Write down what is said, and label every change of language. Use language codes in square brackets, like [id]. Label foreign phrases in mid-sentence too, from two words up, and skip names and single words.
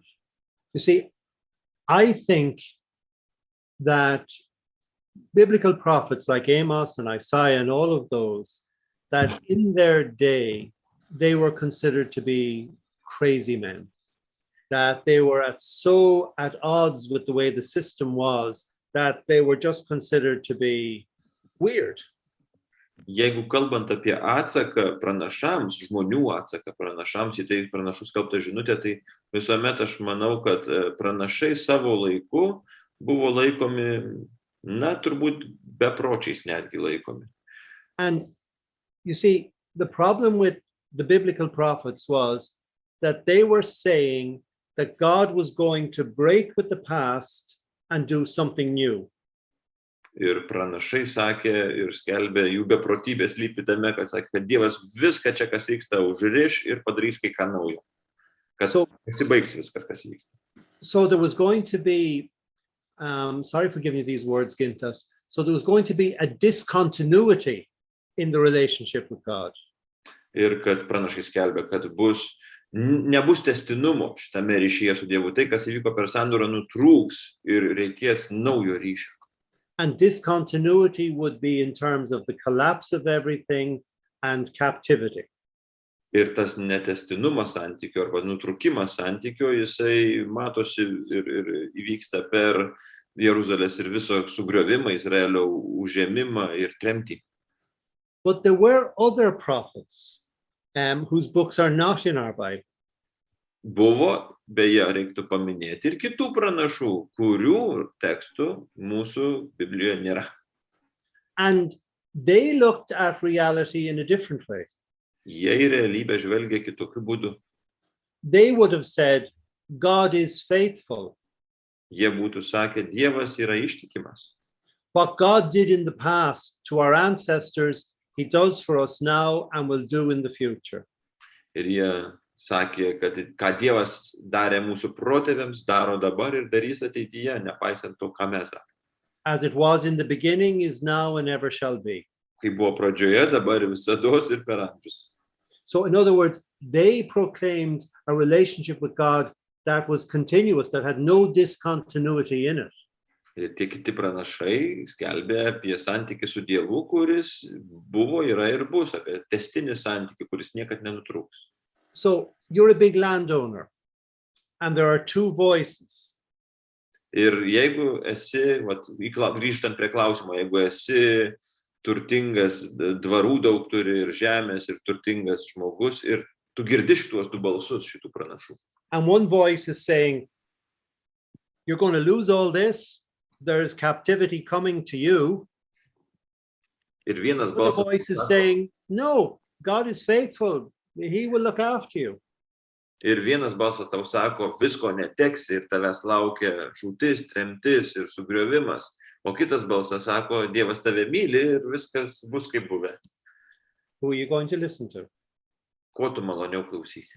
[en] You see, I think that biblical prophets like Amos and Isaiah and all of those, that in their day, they were considered to be crazy men, that they were at odds with the way the system was, that they were just considered to be weird. [lt] Jeigu kalbant apie atsaką pranašams, žmonių atsaką pranašams, į tai pranašų skelbtą žinutę, tai visuomet aš manau, kad pranašai savo laiku buvo laikomi, turbūt bepročiais netgi laikomi. [en] And you see, the problem with the biblical prophets was that they were saying that God was going to break with the past and do something new. [lt] Ir pranašai sakė ir skelbė, jų beprotybės slypi tame, kad sakė, kad Dievas viską čia, kas vyksta, užriš ir padarys kai ką naujo. Kad pasibaigs viskas, kas vyksta. [en] So there was going to be, sorry for giving you these words, Gintas. So there was going to be a discontinuity in the relationship with God. [lt] Ir kad pranašai skelbė, kad nebus tęstinumo šitame ryšyje su Dievu. Tai, kas įvyko per sandorą, nutrūks ir reikės naujo ryšio. [en] And discontinuity would be in terms of the collapse of everything and captivity. [lt] Ir tas netęstinumas santykio arba nutrūkimas santykio, jisai matosi ir įvyksta per Jeruzalės ir viso sugriovimą, Izraelio užėmimą ir tremtį. [en] But there were other prophets whose books are not in our Bible. [lt] Buvo, beje, reiktų paminėti ir kitų pranašų, kurių tekstų mūsų Biblijoje nėra. [en] And they looked at reality in a different way. [lt] Jie į realybę žvelgia kitokiu būdu. [en] They would have said, God is faithful. [lt] Jie būtų sakę, Dievas yra ištikimas. [en] What God did in the past to our ancestors, he does for us now and will do in the future. [lt] Ir jie sakė, kad ką Dievas darė mūsų protėviams, daro dabar ir darys ateityje, nepaisant to, ką mes darome. [en] As it was in the beginning, is now, and ever shall be. [lt] Kaip buvo pradžioje, dabar visados ir per amžius. [en] So in other words, they proclaimed a relationship with God that was continuous, that had no discontinuity in it. [lt] Ir tie kiti pranašai skelbė apie santykį su Dievu, kuris buvo, yra ir bus, apie tęstinį santykį, kuris niekad nenutrūks. [en] So you're a big landowner, and there are two voices. [lt] Ir jeigu esi, grįžtant prie klausimo, jeigu esi turtingas, dvarų daug turi ir žemės, ir turtingas žmogus, ir tu girdi šitos du balsus, šitų pranašų. [en] And one voice is saying, you're going to lose all this. There's captivity coming to you. [lt] Ir vienas [en] But the voice is saying, no, God is faithful. He will look after you. [lt] Ir vienas balsas tau sako, visko neteksi ir tavęs laukia žūtis, tremtis ir sugriovimas. O kitas balsas sako, Dievas tave myli ir viskas bus kaip buvę. [en] Who are you going to listen to? [lt] Ko tu maloniau klausysies?